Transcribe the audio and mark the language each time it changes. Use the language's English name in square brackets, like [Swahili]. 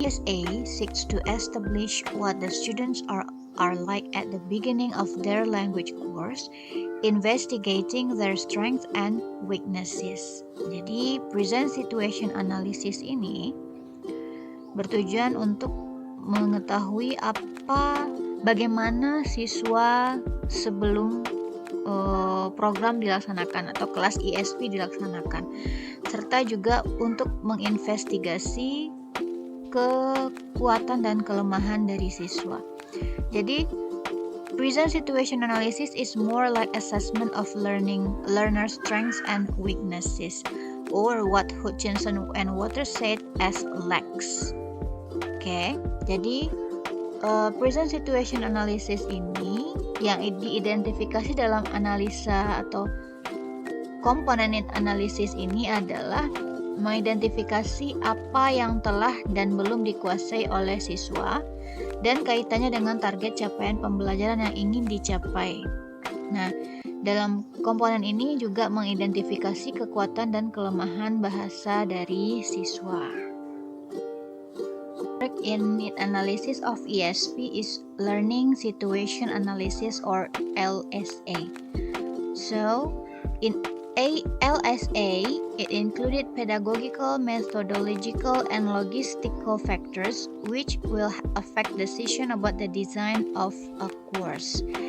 [English] ESA seeks to establish what the students are like at the beginning of their language course, investigating their strengths and weaknesses. [Indonesian] Jadi, present situation analysis ini bertujuan untuk mengetahui bagaimana siswa sebelum program dilaksanakan atau kelas ESP dilaksanakan, serta juga untuk menginvestigasi kekuatan dan kelemahan dari siswa. [English] Jadi, present situation analysis is more like assessment of learner strengths and weaknesses, or what Hutchinson and Waters said as LEX. [Indonesian] Oke, jadi present situation analysis ini yang diidentifikasi dalam analisa atau komponen need analysis ini adalah mengidentifikasi apa yang telah dan belum dikuasai oleh siswa dan kaitannya dengan target capaian pembelajaran yang ingin dicapai. Nah, dalam komponen ini juga mengidentifikasi kekuatan dan kelemahan bahasa dari siswa. [English] In need analysis of ESP is learning situation analysis or LSA. So, in LSA, it included pedagogical, methodological, and logistical factors which will affect decision about the design of a course.